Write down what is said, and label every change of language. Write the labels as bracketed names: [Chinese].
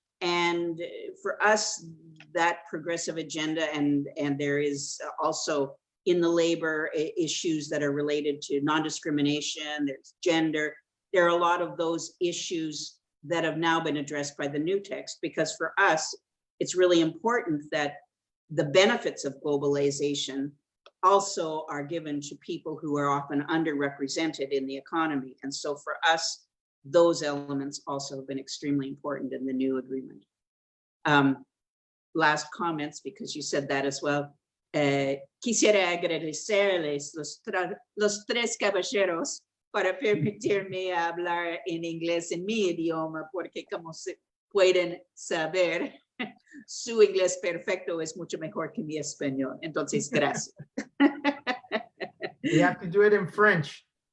[English] And for us, that progressive agenda, and there is also in the labor issues that are related to non-discrimination, there's gender, there are a lot of those issues that have now been addressed by the new text, because for us, it's really important that the benefits of globalization also are given to people who are often underrepresented in the economy. And so for us, those elements also have been extremely important in the new agreement. Last comments, because you said that as well. [Spanish] Quisiera agradecerles los tres caballeros para permitirme hablar en inglés en mi idioma, porque como se pueden saber, su inglés perfecto es mucho mejor que mi español. Entonces, gracias. [English] You have to do it in French.